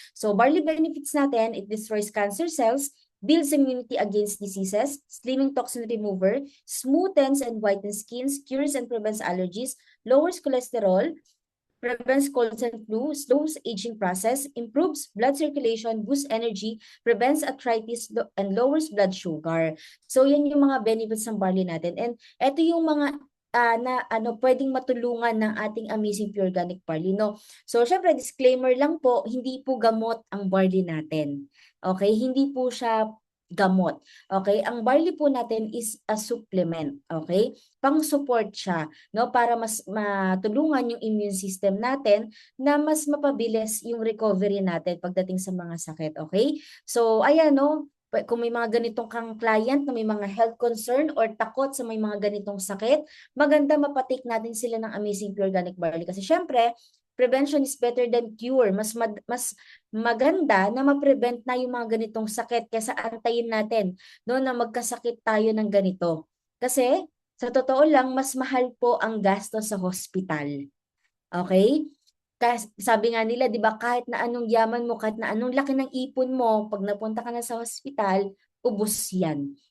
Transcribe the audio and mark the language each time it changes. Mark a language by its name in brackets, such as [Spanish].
[English] So barley benefits natin, it destroys cancer cells, builds immunity against diseases, slimming toxin remover, smoothens and whitens skins, cures and prevents allergies, lowers cholesterol, prevents colds and flu, slows aging process, improves blood circulation, boosts energy, prevents arthritis, and lowers blood sugar. [Filipino] So yan yung mga benefits ng barley natin. And ito yung mga pwedeng matulungan ng ating Amazing Pure Organic Barley, no? So syempre disclaimer lang po, hindi po gamot ang barley natin. Okay? Hindi po siya gamot. Okay? Ang barley po natin [English] is a supplement. [Filipino] Okay? Pang-support siya, no, para mas matulungan yung immune system natin na mas mapabilis yung recovery natin pagdating sa mga sakit. Okay? So ayan, no, kung may mga ganitong kang client na may mga health concern or takot sa may mga ganitong sakit, maganda mapatik natin sila ng Amazing Pure Organic Barley. Kasi syempre, [English] prevention is better than cure. [Filipino] Mas maganda na ma-prevent na yung mga ganitong sakit kaysa antayin natin no, na magkasakit tayo ng ganito. Kasi, sa totoo lang, mas mahal po ang gasto sa hospital. Okay? Kasi sabi nga nila, 'di ba, kahit na anong yaman mo, kahit na anong laki ng ipon mo, pag napunta ka na sa hospital, ubos 'yan.